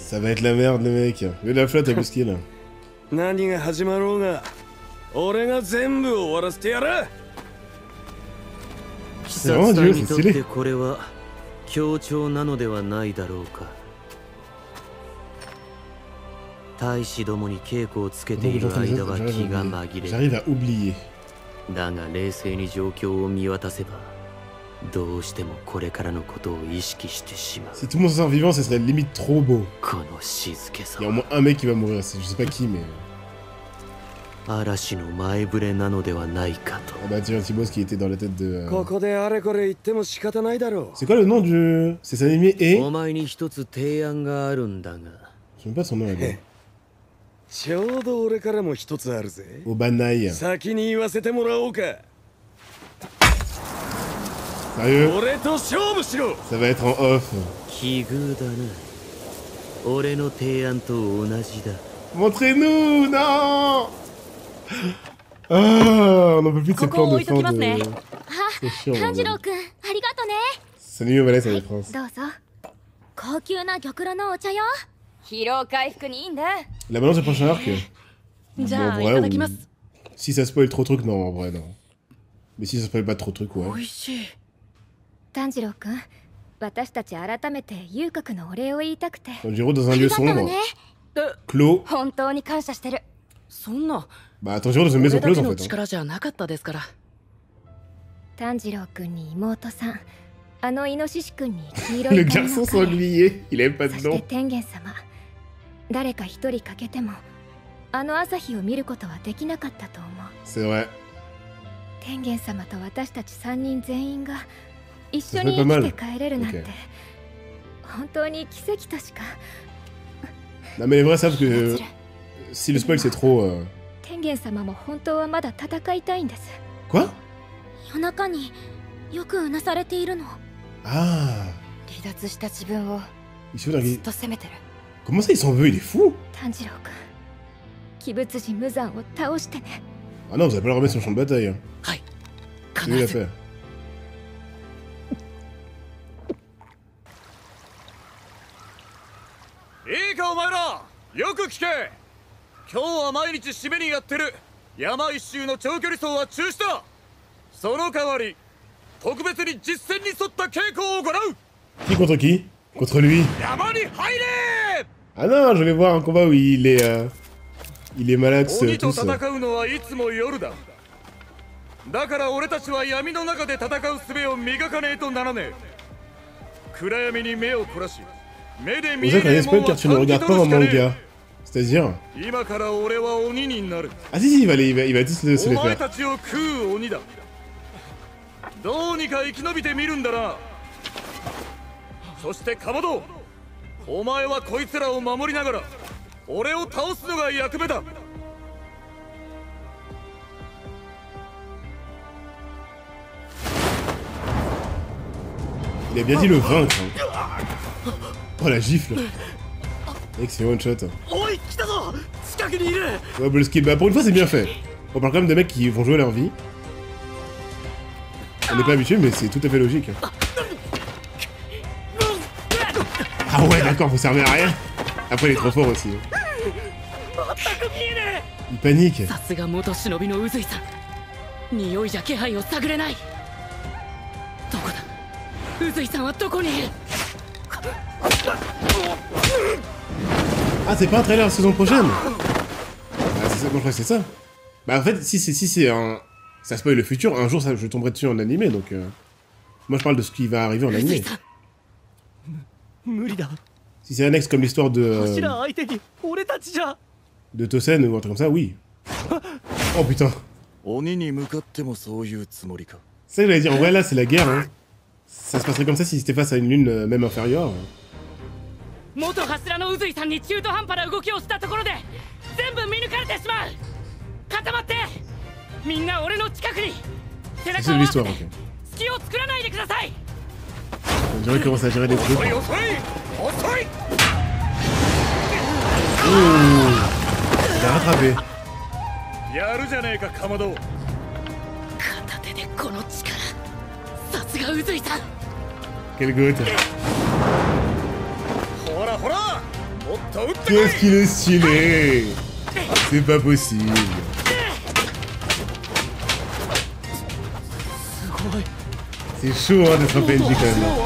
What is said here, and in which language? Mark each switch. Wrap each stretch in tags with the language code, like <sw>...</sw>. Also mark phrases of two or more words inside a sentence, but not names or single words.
<fr>Ça va être la merde, les mecs. Mais la flotte avec le skill.</fr> <ja>何が始まろうが俺が全部終わらせてやる。鬼殺隊にとってこれは強調なのではないだろうか。大使どもに稽古をつけている間は気が紛れ。</ja> <fr>J'arrive à oublier.</fr> <ja>だが冷静に状況を見渡せば、どうしてもこれからのことを意識してしまう。</ja> <fr>Si tout le monde s'en sort vivant, ce serait limite trop beau.</fr> <ja>この静けさ</ja> <fr>Il y a au moins un mec qui va mourir. Je sais pas qui, mais.</fr> <ja>嵐の前触れなのではないかと。</ja> <fr>Ah bah, tiens, Thibaut, qui était dans la tête de.</fr> <ja>ここであれこれ言っても仕方ないだろ</ja> <fr>C'est quoi le nom du. C'est cet animé et.</fr> <ja>お前に一つ提案があるんだが。</ja> <fr>Je sais même pas son nom là-bas.</fr> <ja>う。ちょうど俺からも一つあるぜ。 Obanai. 先に言わせてもらおうか。</ja> <fr>Sérieux?</fr> <ja>俺と勝負しろ。</ja> <fr>Ça va être en off.</fr> <ja>奇遇だな。俺の提案と同じだ。</ja> <fr>Montrez-nous! Non! Ah, on en peut plus de ces plans de fin de. C'est chiant.</fr> <ja>炭治郎</ja> <fr>bordel.</fr> <ja>くんありがとね。</ja> <fr>C'est mieux, voilà, c'est la France.</fr> <ja>どうぞ。高級な玉露のお茶よ。疲労回復にいいんだ。</ja> <fr>La balance du prochain arc.</fr> <ja>じ</ja> <fr>Bon,</fr> <ja>ゃ</ja> <fr>en</fr> <ja>あい</ja> <fr>vrai,</fr> <ja>ただきます。</ja> <fr>si ça spoil trop de trucs, non, en vrai, non. Mais si ça spoil pas trop de trucs,</fr> <ja>美</ja> <fr>ouais.</fr> <ja>味しい。炭治郎くん、私たち改めて遊郭のお礼を言いたくて。</ja> <fr>Tanjiro dans un lieu</fr> <ja>ありがとう</ja> <fr>sombre.</fr> <ja>ね。</ja> <fr>Clos.</fr> <ja>本当に感謝してる。そんな。</ja> <fr>Bah, Tanjiro dans une</fr> <ja>俺</ja> <fr>maison</fr> <ja>だ</ja> <fr>close</fr> <ja>け</ja> <fr>en</fr> <ja>の</ja> <fr>fait. Hein.</fr> <ja>力じゃなかったですから。炭治郎くんに妹さん、あのイノシシくんに黄色</ja> <fr>Le</fr> <ja>い髪</ja> <fr>garçon</fr> <ja>の彼、</ja> <fr>sanglier, il aime pas</fr> <ja>そ</ja> <fr>de</fr> <ja>して</ja> <fr>nom.</fr> <ja>天元様。誰か一人欠けても、あの朝日を見ることはできなかったと思う。</ja> <fr>C'est vrai.</fr> <ja>天元様と私たち3人全員が一緒</ja> <fr>Ça</fr> <ja>に</ja> <fr>fait pas</fr> <ja>生</ja> <fr>mal.</fr> <ja>きて帰れるなんて、</ja> <fr>Ok.</fr> <ja>本当に奇跡としか。</ja> <fr>Non, mais les vrais savent que si le spoil c'est trop.</fr> <ja>天元様も本当はまだ戦いたいんです。</ja> <fr>Quoi?</fr> <ja>夜中によくうなされているの。</ja> <fr>Ah!</fr> <ja>離脱した自分を</ja> <fr>Il se fout d'un</fr> <ja>ずっ</ja> <fr>gars.</fr> <ja>と責めてる。</ja> <fr>Comment ça, il s'en veut? Il est fou!</fr> <ja>炭治郎くん、鬼物寺無惨を倒してね。</ja> <fr>Ah non, vous allez pas le remettre sur le champ de bataille. Hein.</fr> <ja>はい。</ja> <fr>C'est lui</fr> <ja>必</ja> <fr>l'a</fr> <ja>ず。</ja> <fr>fait.</fr> <ja>いいかお前ら、よく聞け。今日は毎日締めにやってる山一周の長距離走は中止だ。その代わり特別に実戦に沿った稽古を行う。</ja> <fr>Qui contre qui? Contre lui.</fr> <ja>山に入れ。</ja> <fr>Ah non, je vais voir un combat où il est malade,</fr> <ja>鬼と</ja> <fr>tous.</fr> <ja>戦うのはいつも夜だ。だから俺たちは闇の中で戦う術を磨かねえとならねえ。暗闇に目を凝らし、目で</ja> <fr>Vous</fr> <ja>見</ja> <fr>savez</fr> <ja>え</ja> <fr>qu'un</fr> <ja>ねえもん</ja> <fr>spoil</fr> <ja>は</ja> <fr>car tu ne</fr> <ja>感じ</ja> <fr>regardes</fr> <ja>取</ja> <fr>pas</fr> <ja>る</ja> <fr>en</fr> <ja>しかね</ja> <fr>manga. C'est-à-dire.</fr> <ja>え。今から俺は鬼になる。</ja> <fr>Ah si, si, il va tous se</fr> <ja>お</ja> <fr>les</fr> <ja>前</ja> <fr>faire.</fr> <ja>たちを食う鬼だ。どうにか生き延びてみるんだな。そしてかまど、お前はこいつらを守りながら俺を倒すのが役目だ。</ja> <fr>Il a bien dit le vaincre. Hein. Oh la gifle. Mec, c'est</fr> <en>one shot.</en> <ja>おい来たぞ近くにいる</ja> <fr>Ouais, bah, le skill, bah pour une fois c'est bien fait. On parle quand même de mecs qui vont jouer leur vie. On n'est pas habitué, mais c'est tout à fait logique. Ah ouais, d'accord, vous servez à rien. Après, il est trop fort aussi. Il panique.</fr> <ja>さすが元忍びの宇髄さん。 匂いじゃ気配を探れない。どこだ、宇髄さんはどこにいる。</ja> <fr>Ah, c'est pas un trailer saison prochaine. Ah, c'est ça, moi je crois que c'est ça. Bah en fait, si c'est un... Ça spoil le futur, un jour ça, je tomberai dessus en animé, donc... Moi je parle de ce qui va arriver en animé. Si c'est annexe comme l'histoire de Tosen ou un truc comme ça, oui. Oh putain. C'est ça que j'allais dire, en vrai là c'est la guerre, hein. Ça se passerait comme ça si c'était face à une lune même inférieure.</fr> <ja>元柱の宇髄さんに中途半端な動きをしたところで全部見抜かれてしまう。固まってみんな俺の近くに背中を合わせて隙を作らないでください。</ja> <fr>J'aurais commencé à gérer des trucs. Ouh, il a rattrapé.</fr> <ja>やるじゃねえかかまど。片手でこの力、さすが宇髄さん。</ja> <fr>Quelle goutte. Qu'est-ce qu'il est stylé. C'est pas possible. C'est chaud hein, d'être un PNJ quand même.</fr>